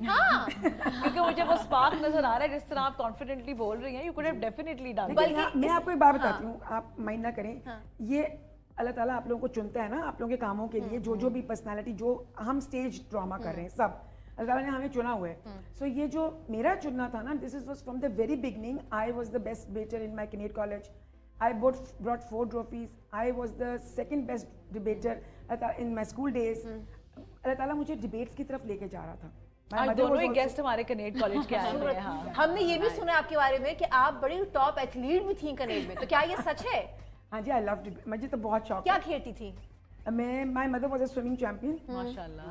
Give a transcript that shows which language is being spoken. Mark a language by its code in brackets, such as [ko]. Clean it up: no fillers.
[ur] کیونکہ مجھے وہ اسپارک نظر آ رہا ہے جس طرح آپ کانفیڈنٹلی بول رہی ہیں. [en] You could have definitely done. [ur] میں آپ کو ایک بات بتاتی ہوں, آپ مائنڈ نہ کریں. یہ اللہ تعالیٰ آپ لوگوں کو چنتا ہے نا آپ لوگوں کے کاموں کے لیے. جو بھی پرسنالٹی, جو ہم اسٹیج ڈراما کر رہے ہیں, سب اللہ تعالیٰ نے ہمیں چنا ہوا ہے. سو یہ جو میرا چننا تھا نا, [en] This is was from the very beginning. I was the best debater in my Kinnaird college. I brought 4 trophies. I was the second best debater in my school days. [ur] اللہ تعالیٰ مجھے ڈیبیٹس کی طرف لے کے جا رہا تھا. آج دونوں ہی گیسٹ ہمارے کنیڈ کالج کے آئے ہوئے ہیں. ہم نے یہ بھی سنا آپ کے بارے میں کہ آپ بڑی ٹاپ ایتھلیٹ بھی تھیں کنیڈ میں, تو کیا یہ سچ ہے؟ ہاں جی, [en] I love debate. [ur] مجھے تو بہت شوق. کیا کھیلتی تھی؟ [en] My mother was a swimming champion. [ur] ماشاءاللہ.